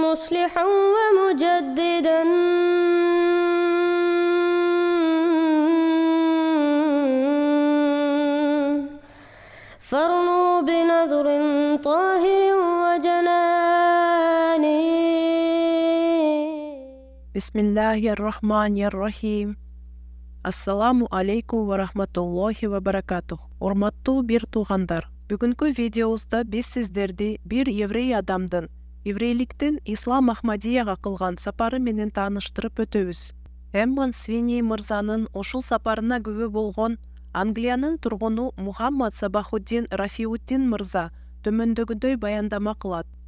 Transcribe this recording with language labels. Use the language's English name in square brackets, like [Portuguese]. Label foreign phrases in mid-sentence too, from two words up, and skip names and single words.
[Arabic] مصلحا ومجددا فارنوا بنظر طاهر وجنان. بسم الله الرحمن الرحيم. السلام عليكم ورحمة الله وبركاته. [Kyrgyz] Урматтуу бир туугандар, бүгүнкү видеобузда биз сиздерди бир еврей адамдын еврейликтен Ислам Ахмадияга кылган сапары менен тааныштырып өтөбүз. Эмман Свини мырзанын ушул сапарына күбө болгон Англиянын тургуну Мухаммад Сабахуддин Рафиуддин мырза төмөндөгүдөй баяндама кылат.